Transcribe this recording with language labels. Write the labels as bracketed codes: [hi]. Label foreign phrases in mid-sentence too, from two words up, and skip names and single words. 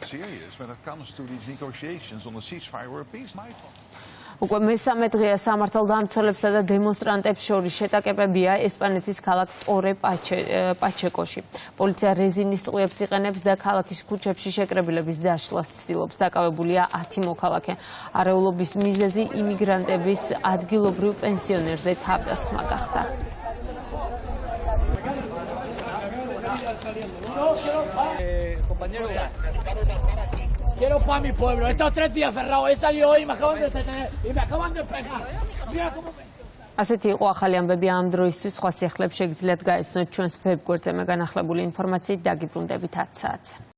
[ka] უკვე მესამე დღეა სამართალდამცველებსა და დემონსტრანტებს შორის შეტაკებებია ესპანეთის ქალაქ ტორე პაჩეკოში. პოლიცია რეზინის ტყვიებს იყენებს და ქალაქის ქუჩებში შეკრებილების დაშლას ცდილობს. დაკავებულია 10 მოქალაქე. არეულობის მიზეზი იმიგრანტების ადგილობრივ პენსიონერზე თავდასხმა გახდა. [es] Quiero para mi pueblo. Estos 3 días cerrados. He salido hoy y me acaban de detener. Y me acaban de pegar. Mira cómo me... [ka] ასეთი იყო ახალი ამბები ამ დროისთვის. სხვა სიახლეებს შეგიძლიათ გაიცნოთ ჩვენს ვებგვერდზე. მე განახლებული ინფორმაციით დაგიბრუნდებით 10 საათზე.